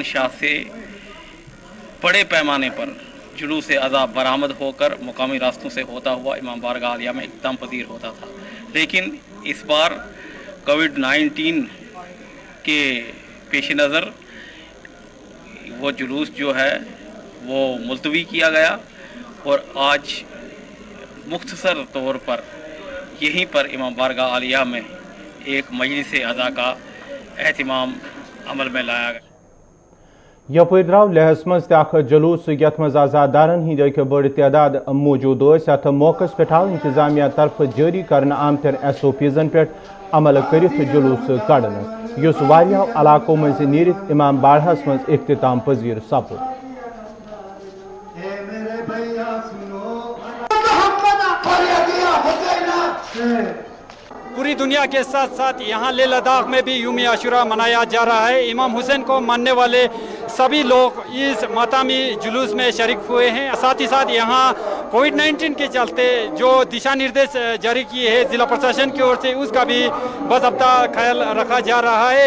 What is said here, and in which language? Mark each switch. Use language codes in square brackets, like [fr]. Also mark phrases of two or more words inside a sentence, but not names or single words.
[ur] شاہ سے بڑے پیمانے پر جلوس عذاب برآمد ہو کر مقامی راستوں سے ہوتا ہوا امام بارگاہ عالیہ میں اختتام پذیر ہوتا تھا، لیکن اس بار کووڈ-19 کے پیش نظر وہ جلوس جو ہے وہ ملتوی کیا گیا اور آج مختصر طور پر یہیں پر امام بارگاہ عالیہ میں ایک مجلس عزا کا اہتمام عمل میں لایا گیا۔ [ks] یپر درو لہس مز تہ جلوس یت مز آزادارن ہند بڑ تعداد موجود ات موقع پہ آو انتظامیہ طرف جاری کرنے آمتن SOPزن پہ عمل کرت جلوس کڑنے یس واریاہو علاقوں مز نیرت امام باڑہس مز اختتام پذیر سپد۔ [ur] پوری دنیا کے ساتھ ساتھ یہاں لیہ لداخ میں بھی یوم عاشورہ منایا جا رہا ہے۔ امام حسین کو ماننے والے سبھی لوگ اس ماتمی جلوس میں شریک ہوئے ہیں، ساتھ ہی ساتھ یہاں کووڈ-19 کے چلتے جو دشا نردیش جاری کیے ہیں ضلع پرشاسن کی اور سے، اس کا بھی باضابطہ خیال رکھا جا رہا ہے۔